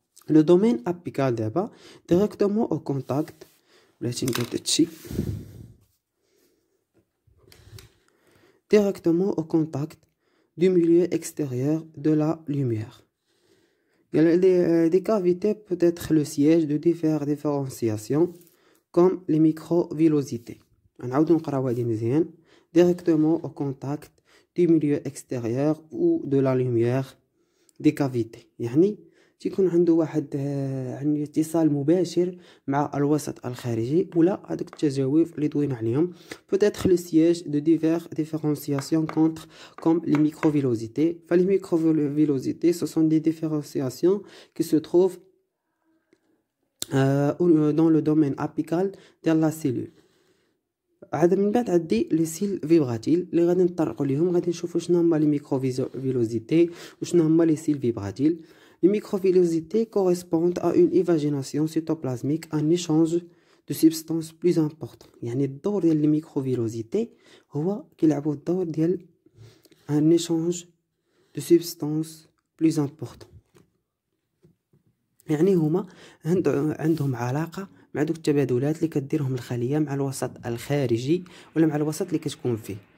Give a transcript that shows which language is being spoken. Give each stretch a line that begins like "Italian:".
Arabic: لو دومين ابيكال دابا ديريكتومون او كونتاكت، بلاتي ندير هادشي
French: directement au contact du milieu extérieur de la lumière. Des cavités peuvent être le siège de diverses différenciations comme les microvillosités.
Arabic: نعاودو نقراو هادي مزيان.
French: directement au contact du milieu extérieur ou de la lumière des cavités. يعني
Arabic: تيكون عنده واحد يعني اتصال مباشر مع الوسط الخارجي ولا هذوك التجاويف اللي دوينا عليهم.
French: peut-être le siège de diverses différenciations contre comme les microvillosités. Les microvillosités, ce sont des différenciations qui se trouvent dans le domaine apical de la cellule.
Arabic: عاد من بعد عندي لي سيل فيبراتيل اللي غادي نطرقوا ليهم، غادي نشوفوا شنو هما لي ميكروفيلوزيتي وشنو هما لي سيل فيبراتيل.
French: Les microvillosités correspondent à une évagination cytoplasmique, un échange de substances plus important.
Arabic: يعني الدور ديال لي ميكروفيلوزيتي هو كيلعبوا الدور ديال
French: un échange de substances plus important.
Arabic: يعني هما عندهم علاقة مع دوك التبادلات اللي كديرهم الخلية مع الوسط الخارجي ولا مع الوسط اللي كتكون فيه.